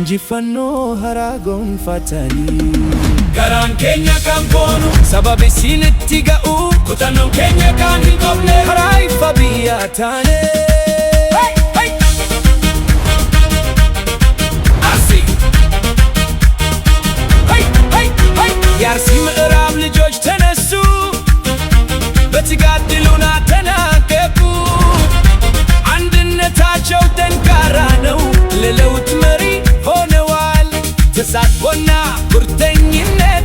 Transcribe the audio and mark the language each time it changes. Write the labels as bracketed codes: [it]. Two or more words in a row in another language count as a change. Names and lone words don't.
[om] Odeeffannoo haraa gonfatanii garaan keenya kan boonu sababa isin itti ga'u kutannoon keenya kan hin qobne karaa ifa biyyaa taane [am] የአርሲ ምዕራብ ልጆች ተነሱ በትጋት ድሉን አጠናቀቁ። አንድነታቸው ጠንካራ ነው ለለውጥ መሪ ሆነዋል። ተሳትፎና ቁርጠኝነት